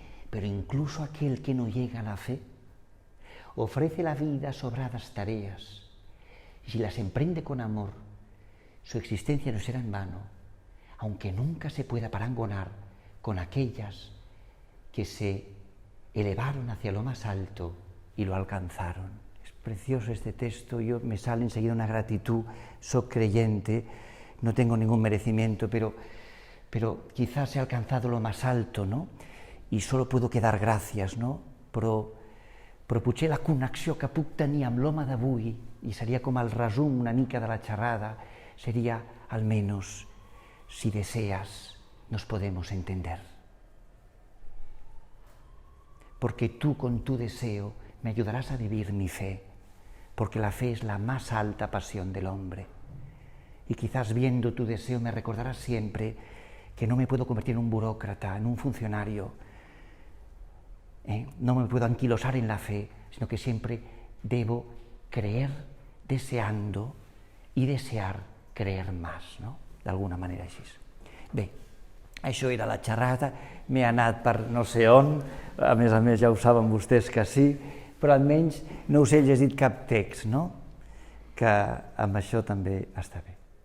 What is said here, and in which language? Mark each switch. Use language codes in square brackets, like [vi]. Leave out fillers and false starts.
[es] Pero incluso aquel que no llega a la fe ofrece la vida a sobradas tareas, y si las emprende con amor, su existencia no será en vano, aunque nunca se pueda parangonar con aquellas que se elevaron hacia lo más alto y lo alcanzaron. Es precioso este texto, me sale enseguida una gratitud, soy creyente, no tengo ningún merecimiento, pero quizás he alcanzado lo más alto, ¿no? Y solo puedo quedar gracias, ¿no? [ca] però potser la connexió que puc tenir amb l'home d'avui, i seria com el resum una mica de la xerrada, seria almenys, [es] si deseas, nos podemos entender. Porque tú con tu deseo me ayudarás a vivir mi fe, porque la fe es la más alta pasión del hombre. Y quizás viendo tu deseo me recordarás siempre que no me puedo convertir en un burócrata, en un funcionario, no me puedo anquilosar en la fe, sino que siempre debo creer deseando i desear creer más, no? [ca] D'alguna manera així. Bé, això era la xerrada, m'he anat per no sé on, a més ja ho saben vostès que sí, però almenys no us he llegit cap text, no? Que amb això també està bé.